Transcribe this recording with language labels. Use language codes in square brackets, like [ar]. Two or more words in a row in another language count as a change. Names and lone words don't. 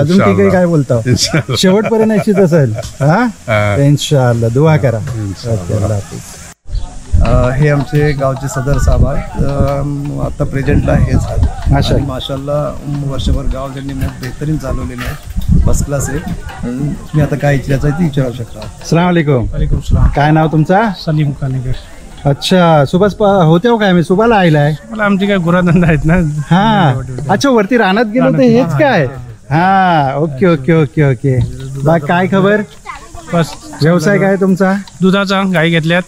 [mr] अजून ठीक आहे काय बोलता? शेवटपर्यंत आयशीच असेल. हा इन्शाअल्लाह. दुआ करा. ओके, अल्लाह हाफिज. हे आमचे गावचे सदर साहेब आहेत. आता प्रेझेंटला हेच आहेत. माशाल्लाह वर्षभर गाव त्यांनी बेहतरीन चालवलेलं आहे. फर्स्ट क्लास आहे. तुम्ही आता काय विचारायचं आहे ते विचारू शकता. [ar] السلام عليكم. وعليكم السلام. [mr] काय नाव तुमचा? सलीम कानेकर. अच्छा, सुभाष होते हो काय? मी सुभाला आयलाय. मला आमची काय गुराधंदा आहेत ना. हा अच्छा, वरती रानात गेलो तर हेच काय? हा ओके ओके ओके ओके. बाकी काय खबर? बस व्यवसाय काय तुमचा? दुधाचा गाई घेतल्यात.